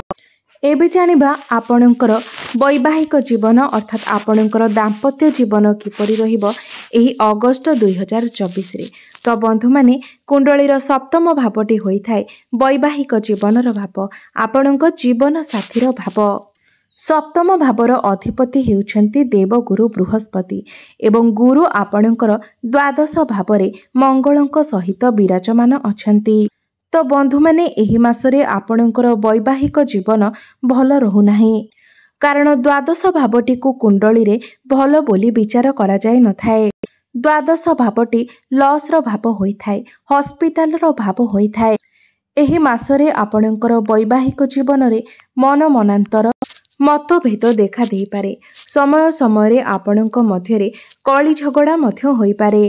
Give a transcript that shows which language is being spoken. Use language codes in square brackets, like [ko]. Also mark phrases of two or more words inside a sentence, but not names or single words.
[or] ଏବେ ଜାଣିବା ଆପଣଙ୍କର ବୈବାହିକ ଜୀବନ ଅର୍ଥାତ ଆପଣଙ୍କର ଦାମ୍ପତ୍ୟ ଜୀବନ କିପରି ରହିବ ଏହି ଅଗଷ୍ଟ 2024 ରେ। ତେଣୁ ବନ୍ଧୁ ମାନେ କୁଣ୍ଡଳୀର ସପ୍ତମ ଭାବଟି ହୋଇଥାଏ ବୈବାହିକ ଜୀବନର ଭାବ, ଆପଣଙ୍କ ଜୀବନ ସାଥୀର ଭାବ। ସପ୍ତମ ଭାବର ଅଧିପତି ହେଉଛନ୍ତି ଦେବଗୁରୁ ବୃହସ୍ପତି ଏବଂ ଗୁରୁ ଆପଣଙ୍କର ଦ୍ୱାଦଶ ଭାବରେ ମଙ୍ଗଳଙ୍କ ସହିତ ବିରାଜମାନ ଅଛନ୍ତି। ତେଣୁ ବନ୍ଧୁ ମାନେ ଏହି ମାସରେ ଆପଣଙ୍କର ବୈବାହିକ ଜୀବନ ଭଲ ରହୁନାହିଁ, କାରଣ ଦ୍ୱାଦଶ ଭାବଟିକୁ କୁଣ୍ଡଳୀ ରେ ଭଲ ବୋଲି ବିଚାର କରା ଯାଏ ନାହିଁ। ଦ୍ୱାଦଶ ଭାବଟି ଲସ୍ ର ଭାବ ହୋଇଥାଏ, ହସ୍ପିଟାଲ୍ ର ଭାବ ହୋଇଥାଏ। ଏହି ମାସରେ ଆପଣଙ୍କର ବୈବାହିକ ଜୀବନ ରେ ମନ ମନାନ୍ତର ମତଭେଦ ଦେଖା ଦେଇ ପାରେ। ସମୟ ସମୟ ଆପଣଙ୍କ ମଧ୍ୟରେ କଳି ଝଗଡ଼ା ମଧ୍ୟ ହୋଇ ପାରେ।